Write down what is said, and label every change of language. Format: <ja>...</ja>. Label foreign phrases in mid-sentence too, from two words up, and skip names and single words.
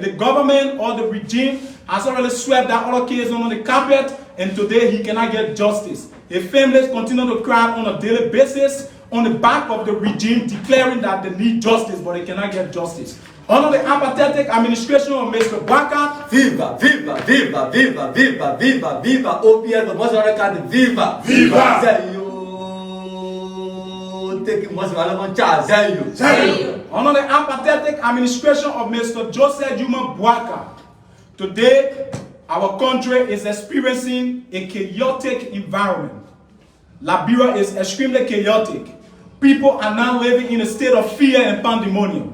<en>The government or the regime has already swept that other case on the carpet, and today he cannot get justice. His families continue to cry on a daily basis on the back of the regime, declaring that they need justice, but they cannot get justice. Under the apathetic administration of Mr. Boakai, viva, viva, viva, viva, viva, viva, viva, OPL, the Mozambique, viva, viva, Zayo, take Mozambique, Zayo. Under the apathetic administration of Mr. Joseph Boakai, today our country is experiencing a chaotic environment. Liberia is extremely chaotic. People are now living in a state of fear and pandemonium.</en>